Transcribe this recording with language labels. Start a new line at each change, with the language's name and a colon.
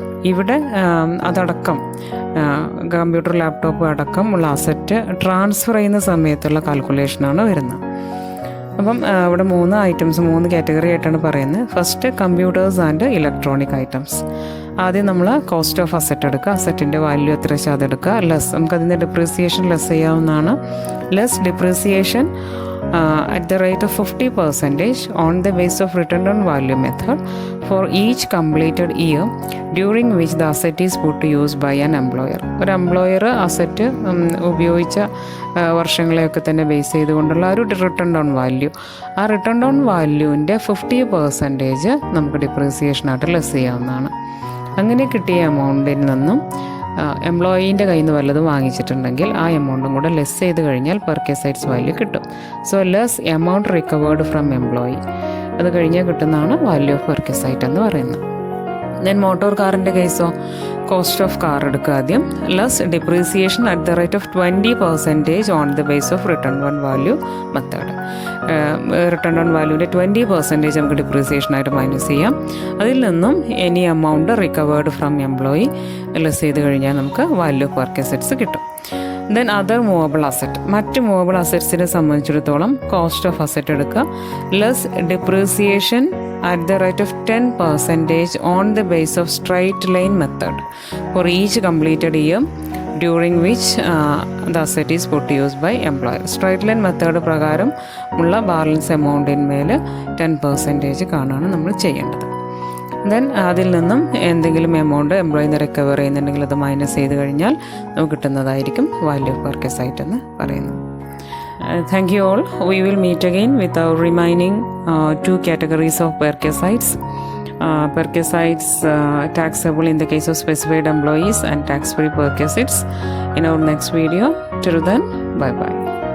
Malayalam: ഇവിടെ അതടക്കം computer laptop അടക്കം ഉള്ള അസറ്റ് ട്രാൻസ്ഫർ ചെയ്യുന്ന സമയത്തുള്ള കാൽക്കുലേഷനാണ് വരുന്നത്. അപ്പം ഇവിടെ 3 കാറ്റഗറി ആയിട്ടാണ് പറയുന്നത്. First computers and electronic items. ആദ്യം നമ്മൾ കോസ്റ്റ് ഓഫ് അസറ്റ് എടുക്കുക, അസറ്റിൻ്റെ വാല്യൂ എത്ര വെച്ചാൽ അതെടുക്കുക. ലെസ് നമുക്കതിൻ്റെ ഡിപ്രീസിയേഷൻ ലെസ് ചെയ്യാവുന്നതാണ്.
English: Less depreciation at the rate of 50% on the basis of return on value method for each completed year during which the asset is put to use by an employer.
Malayalam: ഒരു employer asset ഉപയോഗിച്ച വർഷങ്ങളെയൊക്കെ തന്നെ base ചെയ്തുകൊണ്ടുള്ള ഒരു return on value, ആ return on വാല്യൂവിൻ്റെ 50% നമുക്ക് ഡിപ്രീസിയേഷനായിട്ട് less ചെയ്യാവുന്നതാണ്. അങ്ങനെ കിട്ടിയ എമൗണ്ടിൽ നിന്നും എംപ്ലോയീൻ്റെ കയ്യിൽ നിന്ന് വല്ലതും വാങ്ങിച്ചിട്ടുണ്ടെങ്കിൽ ആ എമൗണ്ടും കൂടെ ലെസ് ചെയ്ത് കഴിഞ്ഞാൽ പെർക്വിസൈറ്റ്സ് വാല്യൂ കിട്ടും. So less amount recovered from employee, അത് കഴിഞ്ഞാൽ കിട്ടുന്നതാണ് വാല്യൂ ഓഫ് പെർക്വിസൈറ്റ് എന്ന് പറയുന്നത്. ദെൻ മോട്ടോർ കാറിൻ്റെ കേസോ കോസ്റ്റ് ഓഫ് കാർ എടുക്കുക ആദ്യം.
English: Less depreciation at the rate of 20% on the base of return on value method.
Malayalam: Return on വാല്യൂവിൻ്റെ 20% നമുക്ക് ഡിപ്രീസിയേഷനായിട്ട് മൈനസ് ചെയ്യാം. അതിൽ നിന്നും any amount recovered from employee less ചെയ്ത് കഴിഞ്ഞാൽ നമുക്ക് വാല്യൂ ഓഫ് പെർക്വിസൈറ്റ്സ് കിട്ടും. Then other movable asset. മറ്റ് മൂവബിൾ അസറ്റ്സിനെ സംബന്ധിച്ചിടത്തോളം കോസ്റ്റ് ഓഫ് അസറ്റ് എടുക്കുക.
English: Less depreciation at the rate of 10% on the base of straight line method for each completed year during which the asset is put to use by employer.
Malayalam: Straight line method പ്രകാരം ഉള്ള balance എമൗണ്ടിന്മേൽ 10% കാണാണ് നമ്മൾ ചെയ്യേണ്ടത്. Then അതിൽ നിന്നും എന്തെങ്കിലും amount എംപ്ലോയിന്ന് recover ചെയ്യുന്നുണ്ടെങ്കിൽ അത് minus ചെയ്ത് കഴിഞ്ഞാൽ നമുക്ക് കിട്ടുന്നതായിരിക്കും വാല്യൂ ഓഫ് പെർക്വിസൈറ്റ് എന്ന് പറയുന്നത്.
English: Thank you all. We will meet again with our remaining 2 categories of perquisites. perquisites taxable in the case of specified employees and tax-free perquisites in our next video. Till then, bye-bye.